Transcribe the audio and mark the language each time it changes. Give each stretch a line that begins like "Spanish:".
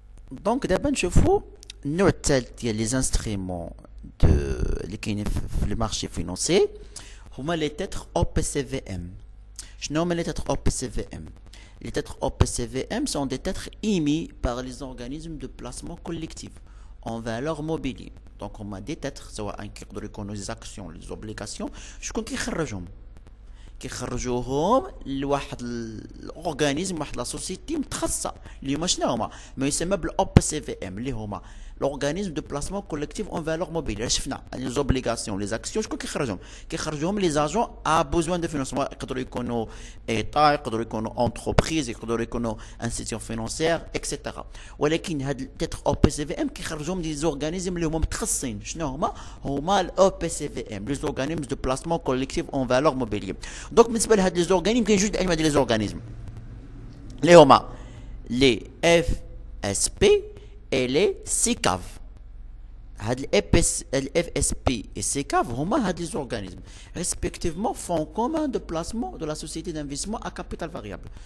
Arabic: دونك دابا نشوفوا النوع الثالث ديال لي انسترومون اللي كاينين في لي مارشي فينونسي، هما لي تيتر او بي سي في ام. شنو هما لي تيتر او بي سي في ام؟
French: Les titres OPCVM sont des titres émis par les organismes de placement collectif en valeur mobilier. Donc on a des titres
Arabic: سواء كيقدروا يكونوا les actions les obligations شكون كيخرجوهم لواحد الاورغانيزم واحد لا سوسيتي متخصصه اللي هما شنو هما ما يسمى بالاو بي سي في ام اللي هما
French: l'organisme de placement collectif en valeur mobilière.
Arabic: شفنا les obligations les actions شكون كيخرجوهم
French: les agents à besoin de financement
Arabic: يقدروا يكونوا ايطا يقدروا يكونوا entreprise يقدروا يكونوا institution financière etc. ولكن هاد تيتر او بي سي في ام كيخرجوهم دي زورغانيزم اللي هما متخصصين شنو هما الاو بي سي في ام
French: les organismes de placement collectif en valeur mobilière.
Arabic: دونك بالنسبه لهاد لي زورغانيزم كاين جوج انواع ديال لي زورغانيزم اللي هما لي اف اس بي et les SICAV.
French: Les FSP et SICAV sont des organismes respectivement fonds communs de placement de la société d'investissement à capital variable.